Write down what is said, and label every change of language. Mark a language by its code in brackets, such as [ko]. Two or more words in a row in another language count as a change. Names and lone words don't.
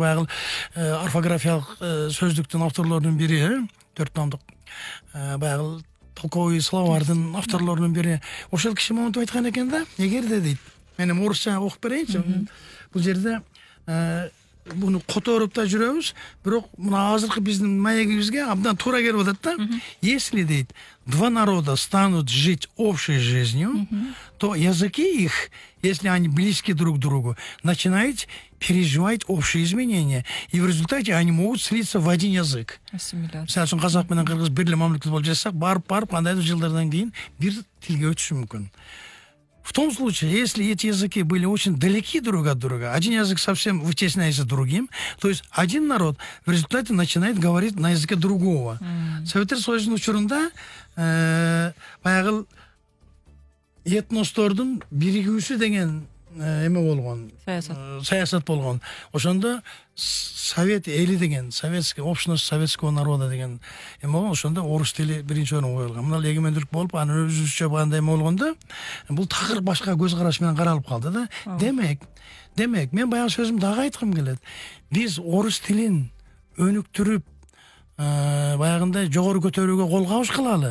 [ky] Баягы орфографиялык сөздүктүн авторлорунун бири, 4 томдук баягы толковый словардын авторлорунун бири. Ошол киши монтип айткан экен да, эгерде дейт, мен эми орусча окуп берейинчи. Бул жерде буну которуп да жүрөбүз, бирок мына азыркы биздин маегибизге абдан туура келип атат да. [ru] Если, дейт, два народа станут жить общей жизнью, то языки их, если они близки друг к другу, начинают переживать общие изменения, и в результате они могут слиться в один язык. [ky] Мисалы үчүн казак менен кыргыз бир эле мамлекет болуп жашасак, барып кандайдыр жылдардан кийин бир тилге өтүшү мүмкүн. [ru] В том случае, если эти языки были очень далеки друг от друга, один язык совсем вытесняется другим, то есть один народ в результате начинает говорить на языке другого. [ky] Советтер Союзунун учурунда баягы этностордун биригүүсү деген эме болгон, саясат болгон. Ошондо Совет эли деген, [ru] советский общность советского народа [ky] деген эме болгон. Ошондо орус тили биринчи орунга коюлган. Мына эгемендүүлүк болуп, анын өзүбүзчө бандай эме болгондо, бул такыр башка көз караш менен каралып калды да. Демек, мен баягы сөзүмдү дагы айткым келет. Биз орус тилин өнүктүрүп, баягындай жогору көтөрүүгө кол кабыш кылалы.